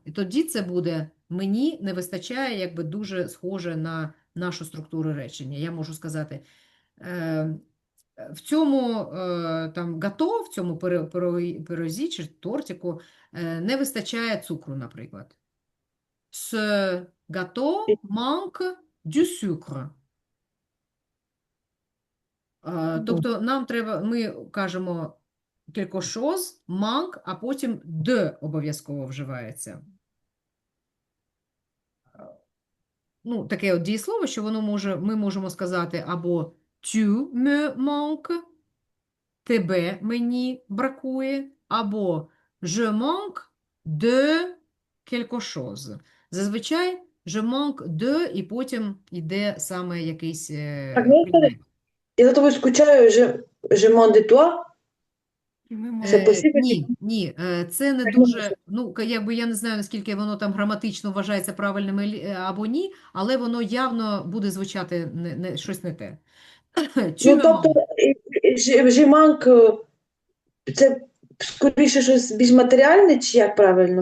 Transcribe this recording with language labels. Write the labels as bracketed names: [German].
[Ukrainian] І тоді це буде мені не вистачає, якби дуже схоже на нашу структуру речення. Я можу сказати, в цьому там гато, в цьому пирозі чи тортику не вистачає цукру, наприклад. [French] Ce gâteau manque du sucre. [Ukrainian] Тобто нам треба, ми кажемо quelque chose, manque, а потім de обов'язково вживається. Ну, таке от дієслово, що ми можемо сказати або [French] tu me manques, [Ukrainian] тебе мені бракує, або [French] je manque de quelque chose. [Ukrainian] Зазвичай je manque de, і потім йде саме якийсь Так, ну, предмет. я за тобою скучаю, [French] je m'en de toi. [Ukrainian] І ми Це можемо. [French] possible? [Ukrainian] Ні, це не Так не дуже, може. ну, якби я не знаю, наскільки воно там граматично вважається правильним або ні, але воно явно буде звучати щось не те. [French] Tu [Ukrainian] Ну, [French] me [Ukrainian] тобто, [French] manques. [Ukrainian] je manque, це скоріше щось більш матеріальне, чи як правильно?